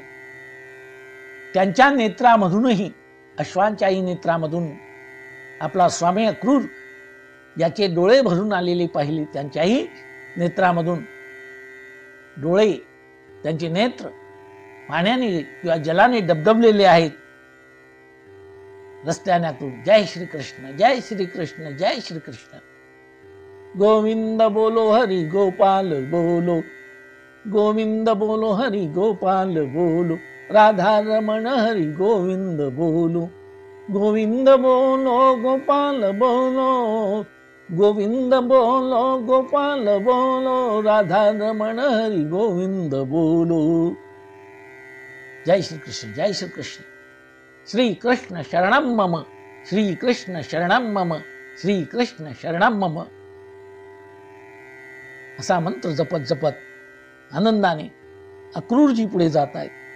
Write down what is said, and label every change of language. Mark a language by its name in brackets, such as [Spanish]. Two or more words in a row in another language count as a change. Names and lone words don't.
[Marathi] त्यांच्या नेत्रामधूनही, अश्वांच्याही नेत्रामधून आपला स्वामी अक्रूर याचे डोळे भरून आलेले पाहिले. त्यांच्याही नेत्रामधून डोळे, त्यांचे नेत्र पाण्याने किंवा जलाने डबडबलेले आहेत. [Hindi] रस्त्यातून जय श्री कृष्ण, जय श्री कृष्ण, जय श्री कृष्ण, गोविंद बोलो हरि गोपाल बोलो, गोविंद बोलो हरि गोपाल बोलो, राधा रमण हरि गोविंद बोलो, गोविंद बोलो गोपाल बोलो, गोविंद बोलो गोपाल बोलो, राधा रमण हरि गोविंद बोलो. जय श्री कृष्ण, जय श्री कृष्ण. [Sanskrit] श्री कृष्ण शरणम मम, श्री कृष्ण शरणम मम, श्री कृष्ण शरणम मम. [Marathi] असा मंत्र जपत जपत आनंदाने अक्रूरजी पुढे जात आहेत.